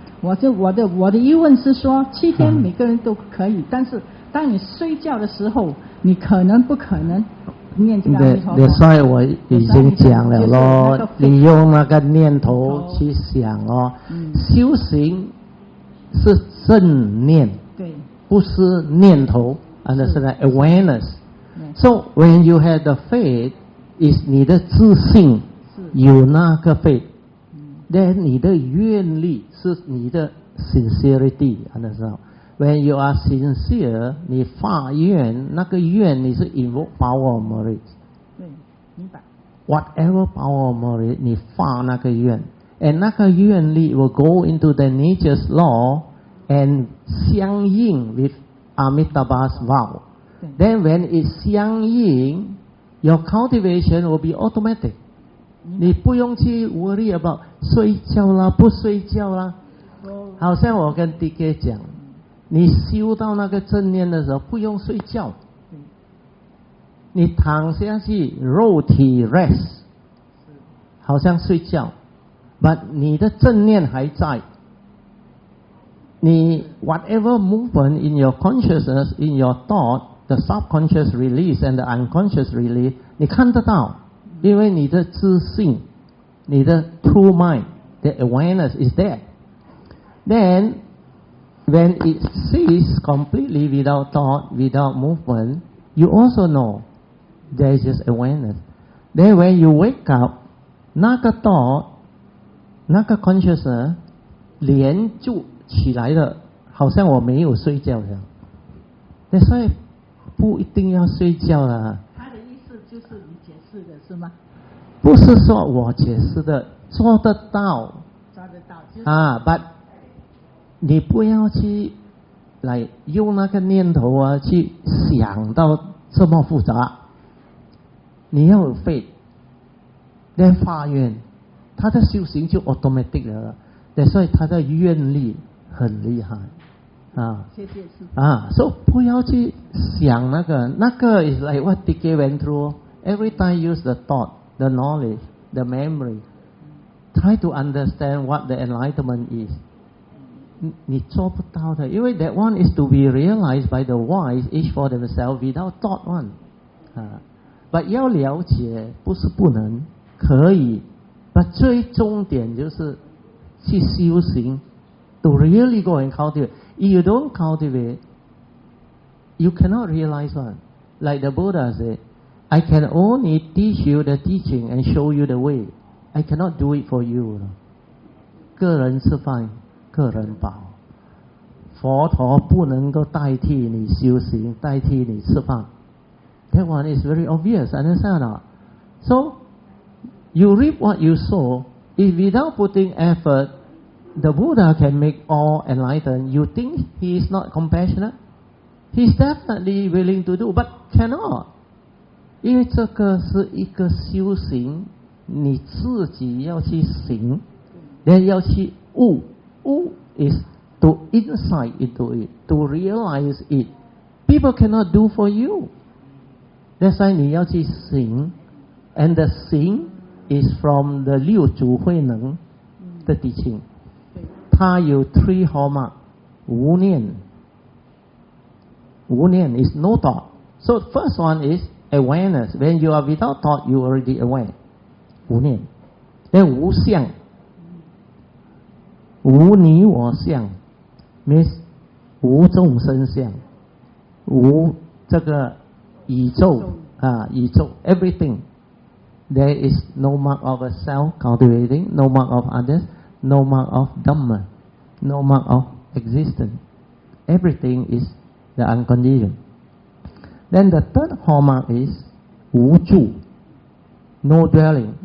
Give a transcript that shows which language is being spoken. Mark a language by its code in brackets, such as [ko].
[zh] 我的疑问是说，7天每个人都可以，但是当你睡觉的时候，你不可能念这个阿弥陀佛。所以我已经讲了咯，你用那个念头去想哦，修行是正念，对，不是念头 ， [en] understand awareness。 [zh] 对 [en] So when you have the faith, is [zh] 你的自信有那个 [en] faith，then [zh] 你的愿力是你的 [en] sincerity，understand？ When you are sincere， [zh] 你发愿，那个愿你是 [en] invoke power of merit。 [zh] 对，明白。 [en] Whatever power of merit， [zh] 你发那个愿。 [en] And [zh] 那个愿力 [en] will go into the nature's law and 相应 with Amitabha's vow. Then when it 相应 your cultivation will be automatic. [zh] 你不用去 [en] worry about [zh] 睡觉啦，不睡觉啦。好像我跟 DK 讲，你修到那个正念的时候，不用睡觉，你躺下去，肉体 [en] rest， [zh] 好像睡觉。 [en] But [zh] 你的正念还在，你 [en] whatever movement in your consciousness, in your thought, the subconscious release and the unconscious release， [zh] 你看得到，因为你的自信，你的 [en] true mind, the awareness is there. Then when it ceases completely without thought, without movement, you also know there is just awareness. Then when you wake up, [zh] 那个 thought那个 consciousness 连就起来了，好像我没有睡觉这样。所以不一定要睡觉啦。他的意思就是你解释的是吗？不是说我解释的，做得到。抓得到。 [en] But [zh] 你不要去来用那个念头啊，去想到这么复杂。你要有 faith， 来发愿。他的修行就 automatic 了，所以他的愿力很厉害谢谢师父。所以不要去想那个 [en] is like what DK went through. Every time use the thought, the knowledge, the memory. Try to understand what the enlightenment is. [zh] 你做不到的，因为 [en] that one is to be realized by the wise, each for themselves, without thought one. But [zh] 要了解不是不能，可以。 [en] But [zh] 最重点就是去修行 [en] to really go and cultivate. If you don't cultivate, you cannot realize one. Like the Buddha said, I can only teach you the teaching and show you the way. I cannot do it for you. [zh] 个人吃饭，个人饱。佛陀不能够代替你修行，代替你吃饭。 [en] That one is very obvious, understand or not? So, you reap what you sow. If without putting effort, the Buddha can make all enlightened, you think he is not compassionate? He is definitely willing to do, but cannot. [zh] 因为这个是一个修行，你自己要去行，要去悟。 [en] 悟 is to insight into it, to realize it. People cannot do for you. That's why [zh] 你要去行 [en] and the 行is from the [zh] 六祖慧能的 [en] teaching. [zh] 它有 [en] three hallmark. 无念 is no thought. So first one is awareness. When you are without thought, you are already aware. [zh] 无念 [en] Then [zh] 无相无你我相 [en] means [zh] 无众生相无这个宇宙宇宙 everything. [en] There is no mark of a self cultivating, no mark of others, no mark of Dhamma, no mark of existence. Everything is the unconditioned. Then the third hallmark is 无住 no dwelling.